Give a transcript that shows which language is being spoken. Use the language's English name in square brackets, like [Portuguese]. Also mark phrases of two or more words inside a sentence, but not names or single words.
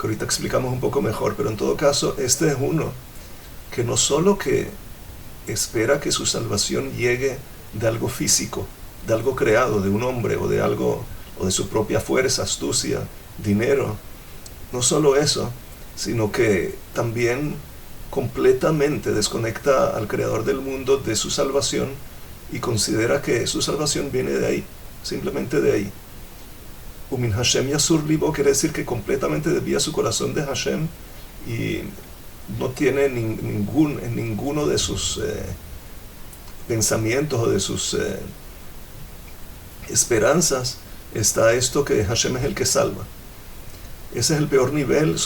[Spanish] ahorita explicamos un poco mejor, pero en todo caso este es uno que no solo que espera que su salvación llegue de algo físico, de algo creado, de un hombre o de algo, o de su propia fuerza, astucia, dinero, no solo eso, sino que también completamente desconecta al creador del mundo de su salvación y considera que su salvación viene de ahí, simplemente de ahí. [Hebrew] ומן השם יסור לבו [Spanish] quiere decir que completamente desvía su corazón de Hashem y no tiene en ninguno de sus pensamientos o de sus esperanzas está esto, que Hashem es el que salva. Ese es el peor nivel.